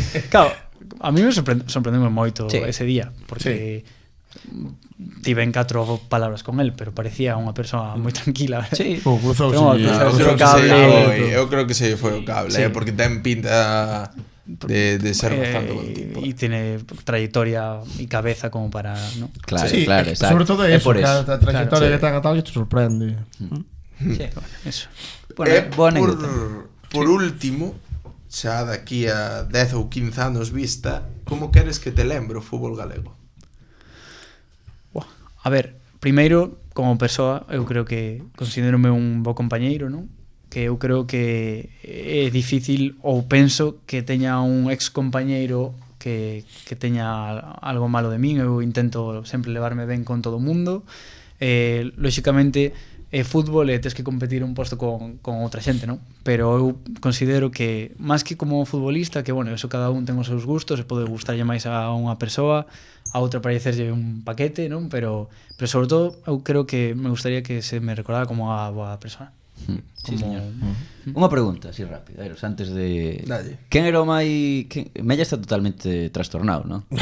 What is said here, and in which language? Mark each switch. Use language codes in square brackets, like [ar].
[gl] Claro, a mí me sorprendeu moito ese día, porque tiven 4 palabras con él, pero parecía unha persoa moi tranquila. Sí. Cruzou Eu creo que se foi o cable, Sí. porque ten pinta de ser bastante buen tipo. [es] Y tiene trayectoria y cabeza como para, ¿no? [gl] Claro, Sí, claro, exacto. sobre todo É eso, por que eso. a trayectoria Claro, que ten a tal que te sorprende. Sí, bueno, eso. Bueno, boa anécdota. por último, xa daqui a 10 ou 15 anos vista, como queres que te lembre o fútbol galego? A ver, primeiro, como persoa, eu creo que considérome un bo compañeiro, non? Que eu creo que é difícil, ou penso que teña un ex compañeiro que teña algo malo de min. Eu intento sempre levarme ben con todo o mundo. Lóxicamente, fútbol tes que competir un posto con outra xente, non? Pero eu considero que, máis que como futbolista, que, bueno, eso cada un ten os seus gustos, e pode gustarlle máis a unha persoa, a outra parecerlle un paquete, non? Pero sobre todo, eu creo que me gustaría que se me recordara como a boa persona. Sí, Como... señor. Unha pregunta, así rápida, Eros, antes de... Dalle. Quen era o máis... Mella está totalmente trastornado, ¿no?